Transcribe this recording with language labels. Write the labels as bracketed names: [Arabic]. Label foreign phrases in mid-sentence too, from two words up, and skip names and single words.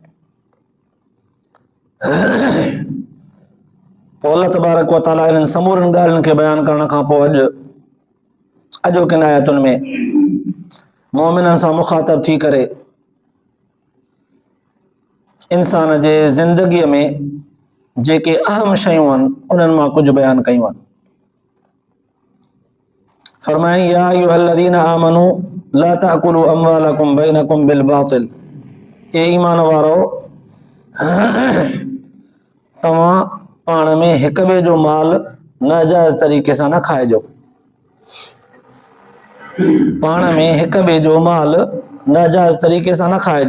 [Sindhi] पोइ [Arabic] الله تبارك وتعالى [Sindhi] इन्हनि समूरनि ॻाल्हियुनि खे बयान करण खां पोइ अॼोकिन आयतुनि में मोमिननि सां मुखातब थी करे इंसान जे ज़िंदगीअ में जेके अहम शयूं आहिनि उन्हनि मां कुझु बयान कयूं आहिनि। [Arabic] फरमाई يا أيها الذين آمنوا لا تأكلوا أموالكم بينكم بالباطل. [Sindhi] ए ईमान वारो, तव्हां पाण में हिक ॿिए जो माल नाजाइज़ तरीक़े सां न खाइजो। पाण में हिक ॿिए जो माल नाजाइज़ तरीक़े सां न खाइजो।